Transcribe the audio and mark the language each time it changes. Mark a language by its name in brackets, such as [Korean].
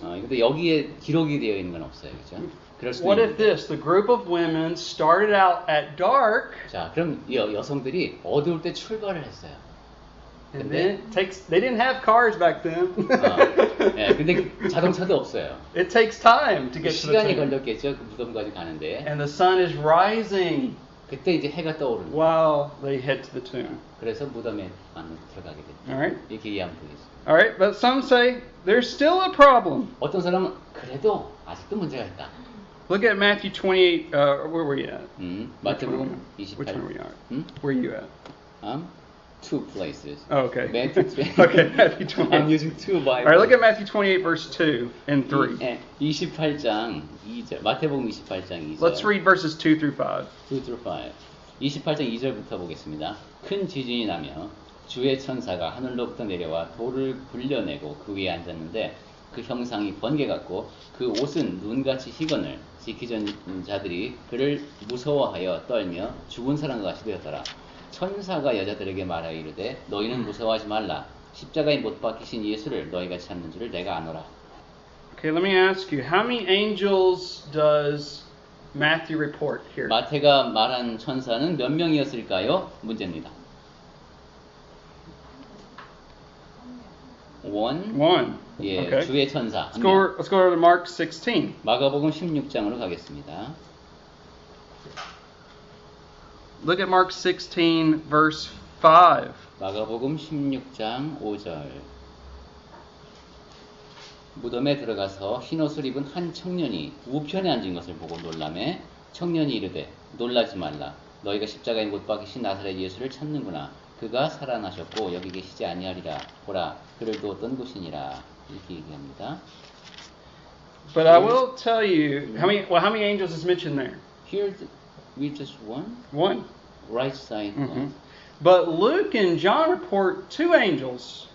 [Korean] 근데 여기에 기록이 되어 있는 건 없어요, 그렇죠? 그럴 수도 [English] What if [Korean] 있는데. [English] this? The group of women started out at dark, [Korean] 자, 그럼 이 여성들이 어두울 때 출발을 했어요. [English] and [Korean] 근데 [English] then they didn't have cars back then. [Korean] 예, 근데 자동차도 없어요. [English] It takes time to get to the [Korean] 시간이 걸렸겠죠, 그 무덤까지 가는데. [English] And the sun is rising [Korean] 그때 이제 해가 떠오르는 거예요. [English] while they head to the tomb. [Korean] 그래서 무덤에 안으로 들어가게 됐죠. [English] Alright. [Korean] 이렇게 이해하면 되겠습니다. [English] All right, but some say there's still a problem. [Korean] 어떤 사람은 그래도 아직도 문제가 있다. [English] Look at Matthew 28. Where were you at? [Korean] 마태복음 [English] Which one were you at? Where are you at? Two places. Oh, okay. Matthew 28. Okay, Matthew 28. I'm using two Bibles. All right, look at Matthew 28, verse 2 and 3. [Korean] 28장 2절. 마태복음 28장 2절. [English] Let's read verses 2 through 5. 2 through 5. [Korean] 28장 2절부터 보겠습니다. 큰 지진이 나며 주의 천사가 하늘로부터 내려와 돌을 굴려내고 그 위에 앉았는데 그 형상이 번개 같고 그 옷은 눈같이 희건을 지키던 자들이 그를 무서워하여 떨며 죽은 사람과 같이 되었더라. 천사가 여자들에게 말하여 이르되 너희는 무서워하지 말라. 십자가에 못 박히신 예수를 너희가 찾는 줄을 내가 아노라. [English] Okay, let me ask you, how many angels does Matthew report here? [Korean] 마태가 말한 천사는 몇 명이었을까요? 문제입니다. [English] One. [Korean] 예, [English] Okay. [Korean] 주의 천사. [English] Let's go to Mark 16. [Korean] 마가복음 16장으로 가겠습니다. [English] Look at Mark 16, verse 5. [Korean] 마가복음 16장 5절. 무덤에 들어가서 흰옷을 입은 한 청년이 우편에 앉은 것을 보고 놀라매 청년이 이르되 놀라지 말라. 너희가 십자가에 못 박히신 나사렛 예수를 찾는구나. 그가 살아나셨고 여기 계시지 아니하리라. 보라, 그를 두었던 곳이니라. 이렇게 얘기합니다. [English] But I will tell you, how many angels is mentioned there? Here we just One. right side. But Luke and John report two angels.